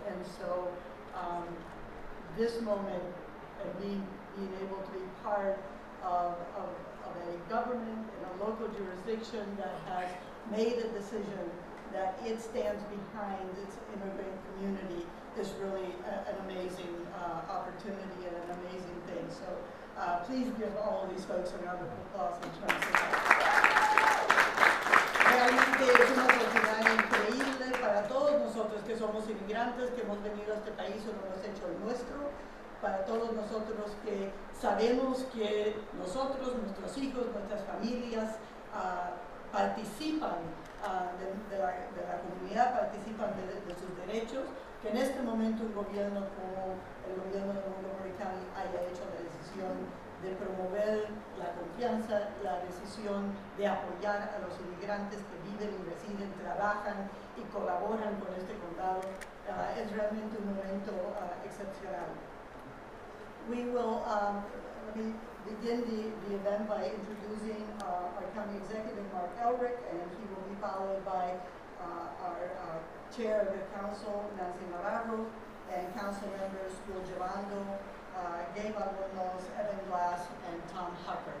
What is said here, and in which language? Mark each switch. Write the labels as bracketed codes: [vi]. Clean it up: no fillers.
[en] And so this moment and being able to be part of a government in a local jurisdiction that has made a decision that it stands behind its immigrant community is really an amazing opportunity and an amazing thing. So please give all of these folks a round of applause in terms of that. [es] Realmente es una oportunidad increíble para todos nosotros que somos inmigrantes, que hemos venido a este país y lo hemos hecho el nuestro, para todos nosotros que sabemos que nosotros, nuestros hijos, nuestras familias participan de la comunidad, participan de sus derechos, que en este momento un gobierno como el gobierno de Montgomery County haya hecho la decisión de promover la confianza, la decisión de apoyar a los inmigrantes que viven y residen, trabajan y colaboran con este condado, es realmente un momento excepcional. [en] We will let me begin the event by introducing our county executive, Marc Elrich, and he will be followed by our chair of the council, Nancy Navarro, and council members Will Gerando, Gabe Albornoz, Evan Glass, and Tom Hucker.